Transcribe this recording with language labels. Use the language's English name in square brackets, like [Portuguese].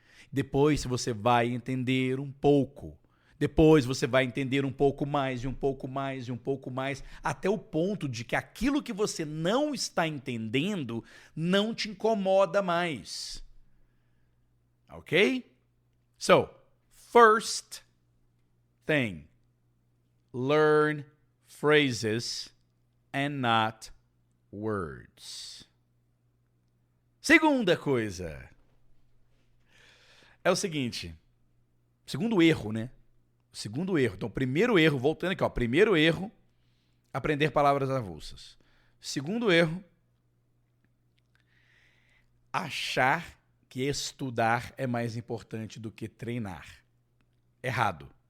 [Portuguese] Depois você vai entender um pouco. Depois você vai entender um pouco mais, e um pouco mais, e um pouco mais, até o ponto de que aquilo que você não está entendendo não te incomoda mais. Ok? [English] So, first thing, learn phrases and not words. [Portuguese] Segunda coisa é o seguinte, segundo erro, né? Segundo erro. Então, primeiro erro, voltando aqui, ó. Primeiro erro, aprender palavras avulsas. Segundo erro, achar que estudar é mais importante do que treinar. Errado.